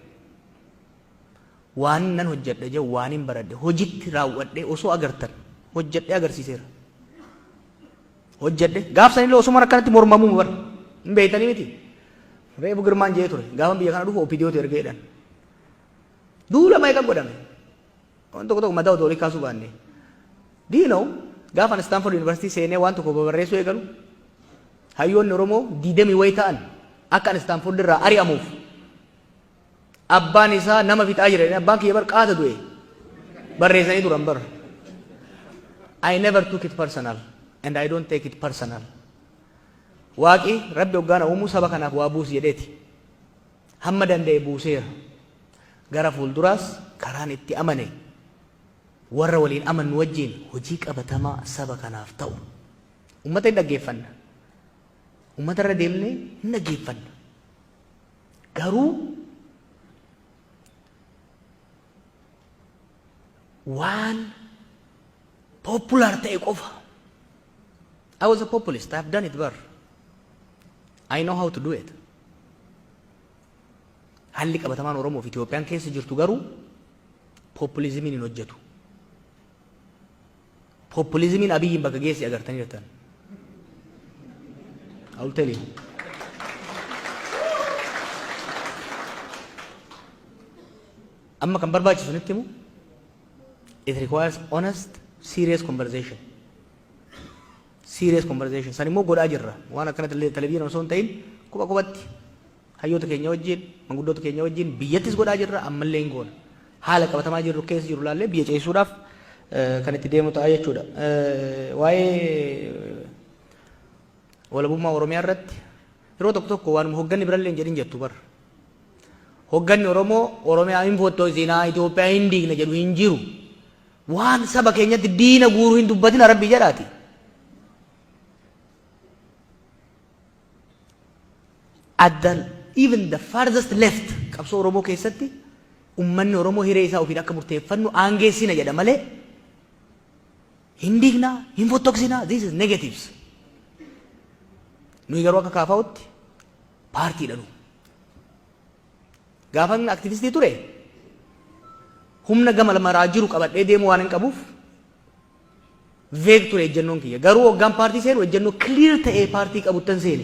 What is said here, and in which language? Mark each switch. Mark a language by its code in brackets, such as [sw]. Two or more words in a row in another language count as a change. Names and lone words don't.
[om] Waan nan hojjedhe jedhu waan hin baradhe hojitti raawwadhee osoo agartan hojjedhee agarsiiseera. Hojjedhe gaafsanillee osuma akkanatti mormamuu bar hin beeytanii miti. Reefu Girmaan jee ture gaafa biyya kana dhufu OPDOtu ergeedhaan. Duula meeqa godhame. Waan tokko madaa otoo kaasuu baanne. [en] Do you know [om] gaafa Stanford University seenee waan tokko barreessuu eegalu hayyoonni Oromoo 20 wayi ta'an akka Stanford irraa ari'amuuf abbaan isaa nama fixaa jira. Abbaan kiyya bar qaata du'e. Barreessanii turan bar. [en] I never took it personal and I don't take it personal. [om] Waaqi Rabbi hoggaana uumuu saba kanaaf waa buusi jedheeti. Hamma danda'e buuseera. Gara fuulduraas karaan itti amane warra waliin amannu wajjin hojii qabatamaa saba kanaaf ta'u. Uummata hin dhaggeeffanna. Uummata irra deemnee hin dhaggeeffanna. Garuu waan popular ta'e qofa. [en] I was a populist. I have done it bar. I know how to do it. [om] Halli qabatamaan Oromoo fi Itoophiyaan keessa jirtu garuu populizimiin hin hojjetu. Populizimiin Abiyyiin bakka geessi agartanii jirtan. [en] I will tell you. [om] Amma kan barbaachisu nitti himu. [en] It requires honest, serious conversation. Serious conversation. [om] San immoo godhaa jirra. Waan akkana televizyinii osoo hin ta'in qubatti hayyoota keenya wajjin manguddoota keenya wajjin biyyattis godhaa jirra ammallee hin goona. Haala qabatamaa jirru keessa jiru laallee biyya ceesisuudhaaf kan itti deemu ta'a jechuudha. Waa'ee walabummaa Oromiyaa irratti yeroo tokko waan hogganni birallee hin jedhin jettu bar. Hogganni Oromoo Oromiyaa hin foottosinaa Itoophiyaa hin diigna jedhu hin jiru. Waan saba keenyatti diina guuruu hin dubbatin Rabbi jedhaati. [en] Even the farthest left [om] qabsoo Oromoo keessatti ummanni Oromoo hiree isaa ofiin akka murteeffannu aangeessina jedha malee hin diignaa hin fottoksinaa. This is negatives. Nuyi garuu akka kaafaa'utti paartii dhanu gaafan aktivistii ture humna gama maraa jiru qabadhee deemu waan hin qabuuf veeg ture ejjennoon kiyya garuu hoggaan paartii seenu ejjennoo clear ta'ee paartii qabuttan seene